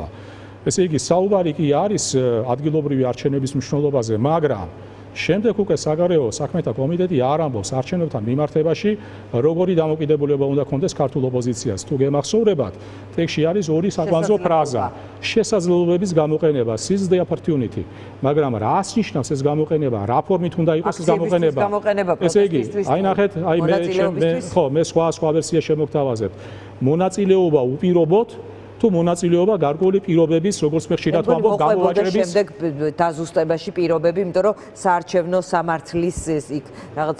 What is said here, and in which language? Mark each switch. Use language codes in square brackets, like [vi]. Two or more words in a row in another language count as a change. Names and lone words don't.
[ka] ესე იგი საუბარი კი არის ადგილობრივი არჩევნების მნიშვნელობაზე, მაგრამ შემდეგ უკვე საგარეო საქმეთა კომიტეტი არ ამბობს არჩევნებთან მიმართებაში, როგორი დამოკიდებულება უნდა ქონდეს ქართულ ოპოზიციას. თუ გემახსოვრებათ, ტექსტში არის ორი საკვანძო ფრაზა. შესაძლებლობების გამოყენება, [en] seize the opportunity. [ka] მაგრამ რას ნიშნავს ეს გამოყენება? რა ფორმით უნდა იყოს ეს გამოყენება? ესე იგი, აი ნახეთ, აი მე სხვა ვერსია შემოგთავაზებ. მონაწილეობა უპირობოდ თუ მონაწილეობა გარკვეული პირობების, როგორც მე ხშირად ვამბობ, გამოვაჭრების შემდეგ დაზუსტებაში პირობები, იმიტომ რომ საარჩევნო სამართლის იქ რაღაც